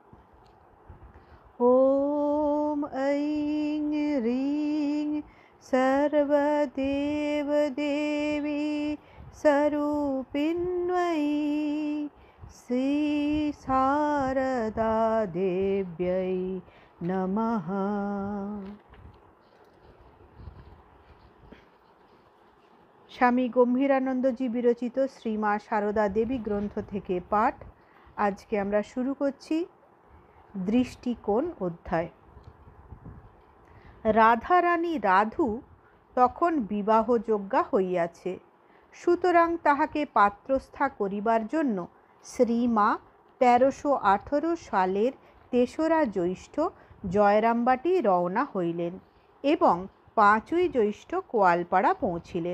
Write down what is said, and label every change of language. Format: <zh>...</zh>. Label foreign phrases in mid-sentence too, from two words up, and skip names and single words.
<sa>ॐ ऐं ह्रीं सर्वदेवदेवी स्वरूपिण्यै श्री शारदा देव्यै नमः।</sa> <bn>স্বামী গম্ভীরানন্দজি বিরচিত শ্রীমা সারদা দেবী গ্রন্থ থেকে পাঠ। আজকে আমরা শুরু করছি দৃষ্টিকোণ অধ্যায়। রাধারানী রাধু তখন বিবাহযোগ্যা হইয়াছে, সুতরাং তাহাকে পাত্রস্থা করিবার জন্য শ্রীমা 1318 সালের 3রা জ্যৈষ্ঠ জয়রামবাটি রওনা হইলেন এবং 5ই জ্যৈষ্ঠ কোয়ালপাড়া পৌঁছিলেন।</bn>